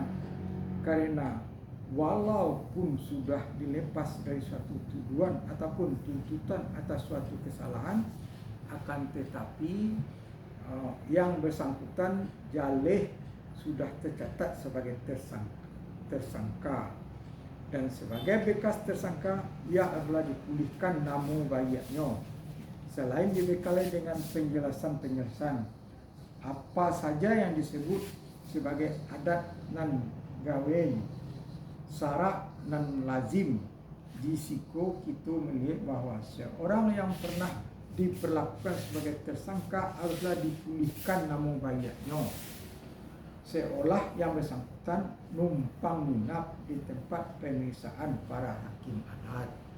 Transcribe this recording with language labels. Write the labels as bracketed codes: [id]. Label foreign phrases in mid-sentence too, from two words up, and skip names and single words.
[id] Karena walaupun sudah dilepas dari suatu tuduhan ataupun tuntutan atas suatu kesalahan, akan tetapi yang bersangkutan jaleh sudah tercatat sebagai tersangka, dan sebagai bekas tersangka ia adalah dipulihkan nama baiknya. Selain dibekali dengan penjelasan apa saja yang disebut sebagai [min] adat nan gawe, sarak nan lazim, [id] di siku kita melihat bahwa seorang yang pernah diperlakukan sebagai tersangka haruslah dipulihkan nama baiknya, seolah yang bersangkutan numpang nginap di tempat pemeriksaan para hakim adat.